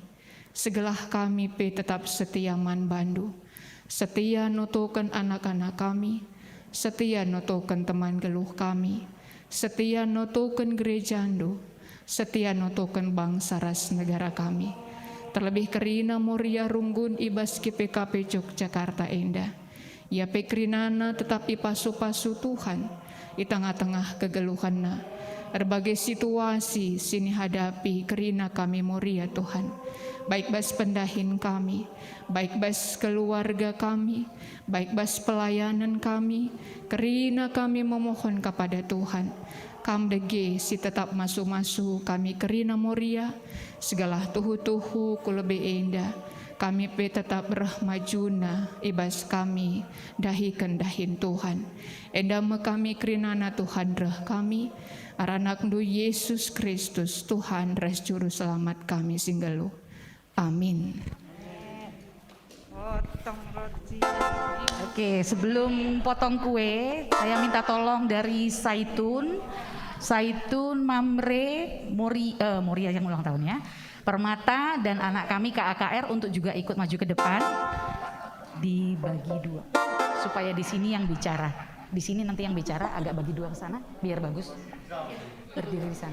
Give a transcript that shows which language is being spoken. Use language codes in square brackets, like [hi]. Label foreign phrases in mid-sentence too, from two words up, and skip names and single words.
[btx] Segelah kami tetap setia man bandu, setia nutukan anak-anak kami, setia nutukan teman geluh kami, setia nutukan gerejandu, setia nutukan bangsa ras negara kami. Terlebih kerina Moria Runggun ibas KPKP Yogyakarta indah. Ya pekrinana tetap ipasu-pasu Tuhan [id] di tengah-tengah [btx] kegeluhanna. [id] Berbagai situasi [btx] sini hadapi kerina kami Moria Tuhan. Baik bas pendahin kami, baik bas keluarga kami, baik bas pelayanan kami, kerina kami [id] memohon kepada Tuhan. [btx] Kam dege si tetap masuk-masuk kami kerina Moria, segala tuhu-tuhu kulebe indah. Kami tetap bermajuna ibas kami dahikan dahin Tuhan. Endama kami kerinana Tuhan reh kami, aranak du Yesus Kristus Tuhan ras [id] juru selamat [btx] kami singgelu. Amin. [id] Oke, sebelum potong kue, saya minta tolong dari Saitun, Mamre, Moria yang ulang tahunnya, Permata dan anak kami KAKR untuk juga ikut maju ke depan, dibagi dua, supaya di sini yang bicara, di sini nanti yang bicara agak bagi dua ke sana, biar bagus, berdiri di sana.